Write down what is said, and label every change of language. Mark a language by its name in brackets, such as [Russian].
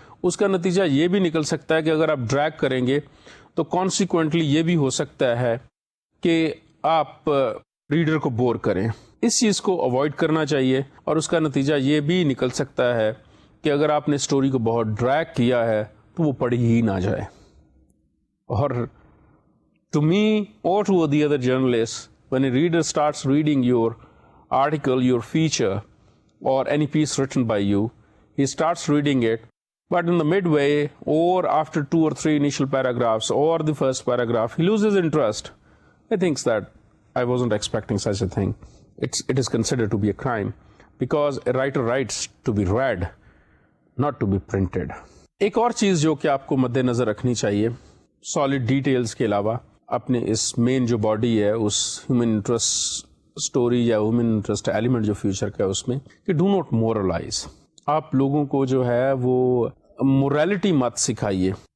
[Urdu] اس کا نتیجہ یہ بھی نکل سکتا ہے کہ اگر آپ ڈریگ کریں گے تو کانسیکوینٹلی یہ بھی ہو سکتا ہے کہ آپ ریڈر کو بور کریں. اس چیز کو اوائڈ کرنا چاہیے، اور اس کا نتیجہ یہ بھی نکل سکتا ہے کہ اگر آپ نے اسٹوری کو بہت ڈریگ کیا ہے تو وہ پڑھی ہی نہ جائے. [English] اور to me اور to the other journalist, when a reader starts reading your article, your feature, or any piece written by you, he starts reading it, but in the midway or after 2 or 3 initial paragraphs or the first paragraph, he loses interest. He thinks that I wasn't expecting such a thing. It is considered to be a crime because a writer writes to be read, not to be printed. [Urdu] ایک اور چیز جو کہ آپ کو مد نظر رکھنی چاہیے سالڈ ڈیٹیلز کے علاوہ اپنے اس مین جو باڈی ہے، اس ہیومن انٹرسٹ اسٹوری یا ہیومن انٹرسٹ ایلیمنٹ جو فیوچر کا ہے، اس میں کہ [English] Do not moralise. [Urdu] آپ لوگوں کو جو ہے وہ مورالٹی مت سکھائیے.